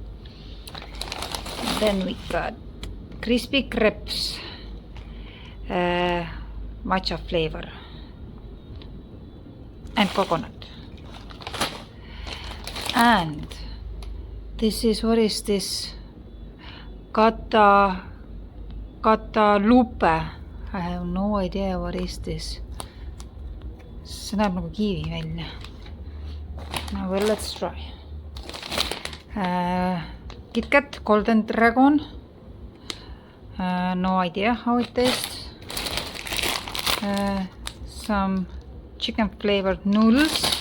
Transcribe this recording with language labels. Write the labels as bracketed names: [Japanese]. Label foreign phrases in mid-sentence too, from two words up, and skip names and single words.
[English] Then we got crispy crepes, matcha flavor and coconut. And this is, what is this? Cantaloupe. I have no idea what is this. [Estonian] See näeb nagu kiivi välja. [English] Well, let's try. KitKat Golden Dragon. No idea how it tastes. Some chicken flavored noodles.